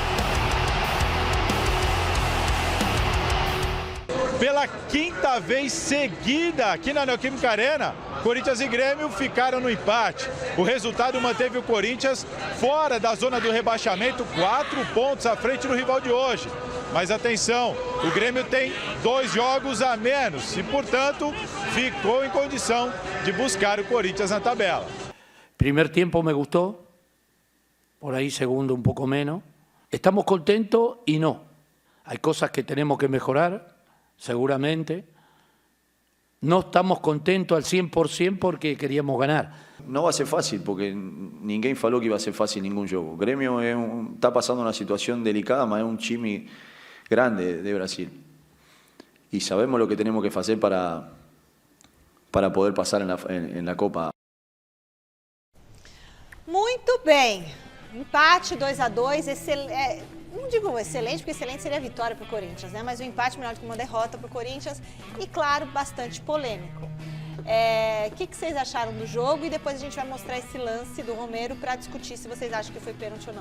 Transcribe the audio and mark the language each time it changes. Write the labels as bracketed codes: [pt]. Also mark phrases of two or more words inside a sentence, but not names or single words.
[pt] Pela quinta vez seguida aqui na Neoquímica Arena, Corinthians e Grêmio ficaram no empate. O resultado manteve o Corinthians fora da zona do rebaixamento, 4 pontos à frente do rival de hoje. Mas atenção, o Grêmio tem 2 jogos a menos e, portanto, ficou em condição de buscar o Corinthians na tabela. [es] Primer tiempo me gustó, por ahí segundo un poco menos. Estamos contentos y no. Hay cosas que tenemos que mejorar. Seguramente. No estamos contentos al 100% porque queríamos ganar. No va a ser fácil, porque [pt] ninguém falou [es] que iba a ser fácil ningún jogo. O Grêmio está pasando una situación delicada, mas es un time grande de Brasil. Y sabemos lo que tenemos que hacer para poder pasar en la Copa. [pt] Muito bem. Empate 2-2, não digo excelente, porque excelente seria a vitória para o Corinthians, né? Mas o empate melhor do que uma derrota para o Corinthians e, claro, bastante polêmico. O que vocês acharam do jogo? E depois a gente vai mostrar esse lance do Romero para discutir se vocês acham que foi pênalti ou não.